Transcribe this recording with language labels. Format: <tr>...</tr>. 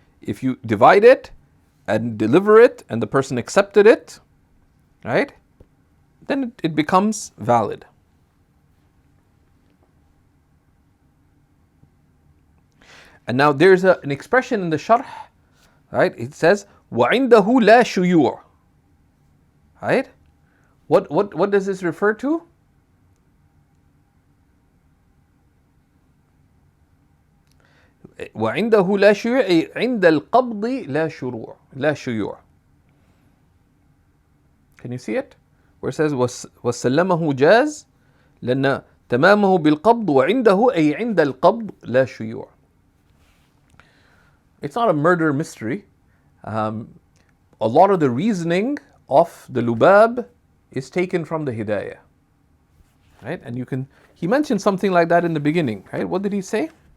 <en>If you divide it and deliver it and the person accepted it, right, then it becomes valid. And now there's an expression in the sharh, right? It says,</en> <ar>وَعِنْدَهُ لَا شُيُوعٌ.</ar> <en>Right? What does this refer to?</en> <ar>وعنده لا شيوع أي عند القبض لا شيوع.</ar> <en>Can you see it? Where it says</en> <ar>وسلمه جاز لأن تمامه بالقبض وعنده أي عند القبض لا شيوع.</ar> <en>It's not a murder mystery. A lot of the reasoning of the Lubab is taken from the Hidayah. Right? And he mentioned something like that in the beginning. Right? What did he say?</en>